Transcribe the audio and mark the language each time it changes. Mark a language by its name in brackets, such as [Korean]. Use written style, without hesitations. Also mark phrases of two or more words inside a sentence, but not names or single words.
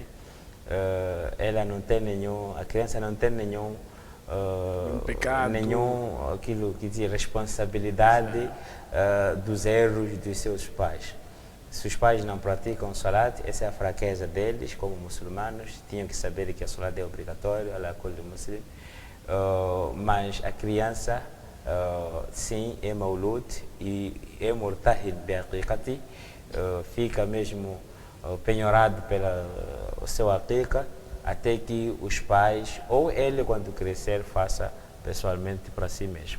[Portuguese] Ela não tem a criança não tem nenhum pecado, aquilo que diz responsabilidade dos erros dos seus pais. Se os pais não praticam salat, essa é a fraqueza deles como muçulmanos, tinham que saber que a salat é obrigatório, [Arabic] على كل مسلم. [Portuguese] Mas a criança sim é maulud e é [Arabic] مرتهن بعقيقته, [Portuguese] fica mesmo penhorado pelo seu aqiqa, até que os pais, ou ele quando crescer, faça pessoalmente para si mesmo.